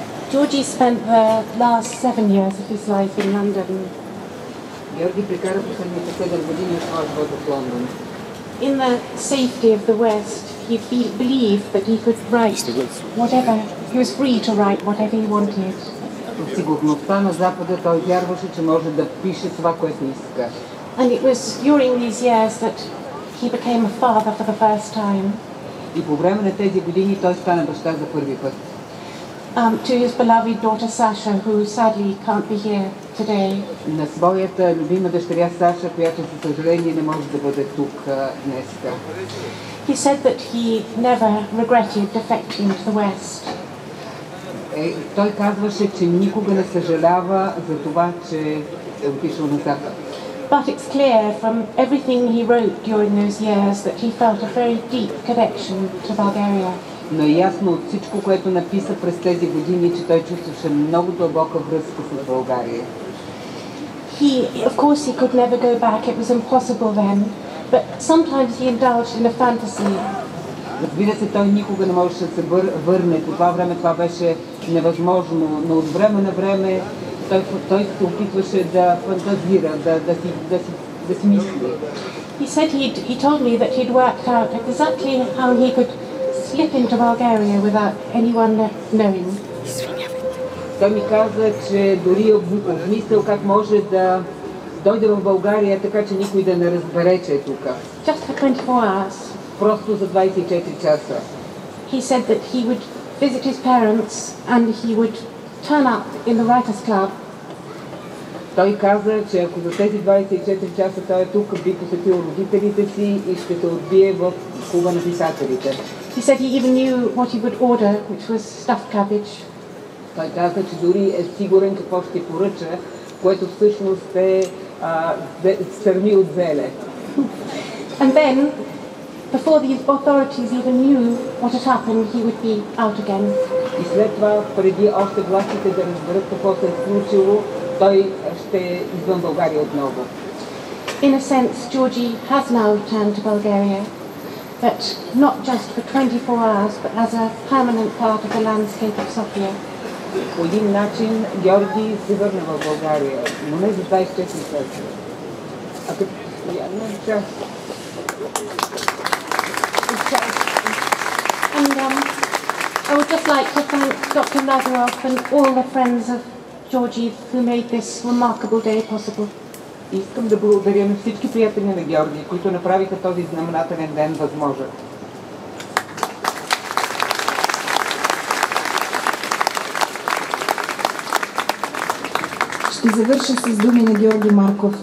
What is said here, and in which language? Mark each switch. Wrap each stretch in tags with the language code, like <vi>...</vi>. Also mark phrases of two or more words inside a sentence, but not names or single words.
<en>Georgie spent the last 7 years of his life in London.</en> <bg>Георги прекара последните 7 години от своя живот в Лондон.</bg> <en>In the safety of the West, he believed that he could write whatever, he was free to write whatever he wanted.</en> <bg>В сигурността на Запада той вярваше, че може да пише това, което иска.</bg> <en>And it was during these years that he became a father for the first time.</en> <bg>И по време на тези години той стана баща за първи път.</bg> <en>To his beloved daughter Sasha, who sadly can't be here today.</en> <bg>На своята любима дъщеря Саша, която за съжаление не може да бъде тук днеска.</bg> <en>He said that he never regretted defecting to the West.</en> <bg>Той казваше, че никога не съжалява за това, че е отишъл на Запад.</bg> <en>But it's clear from everything he wrote during those years that he felt a very deep connection to Bulgaria.</en> <bg>Но е ясно от всичко, което написа през тези години, че той чувстваше много дълбока връзка с България.</bg> <en>Of course, he could never go back. It was impossible then. But sometimes he indulged in a fantasy.</en> <bg>Разбира се, той никога не можеше да се върне. По това време това беше невъзможно, но от време на време той се опитваше да фантазира, да си мисли.</bg> <en>He said he told me that he'd worked out exactly how he could slip into Bulgaria without anyone knowing.</en> <bg>Той ми каза, че дори обмислил как може да дойде в България, така че никой да не разбере, че е тук.</bg> <en>Just for 24 hours.</en> <bg>Просто за 24 часа.</bg> <en>He said that he would visit his parents and he would turn up in the Writers' Club.</en> <bg>Той каза, че ако за тези 24 часа той е тук, би посетил родителите си и ще се отбие в клуба на писателите.</bg> <en>He said he even knew what he would order, which was stuffed cabbage.</en> <bg>Той каза, че дори е сигурен какво ще поръча, което всъщност е сърни от зеле.</bg> <en>And then, before the authorities even knew what had happened, he would be out again.</en> <bg>И след това, преди още властите да разберат какво се е случило, той ще е извън България отново.</bg> <en>In a sense, Georgie has now returned to Bulgaria, but not just for 24 hours, but as a permanent part of the landscape of Sofia.</en> <bg>По един начин Георги се върна в България, но не за 24 часа. А като постоянна част.</bg> <en>And I would just like to thank Dr. Lazarov and all the friends of Georgie who made this remarkable day possible.</en> <bg>Искам да благодаря на всички приятели на Георги, които направиха този знаменателен ден възможен. Ще завърша с думи на Георги Марков.</bg>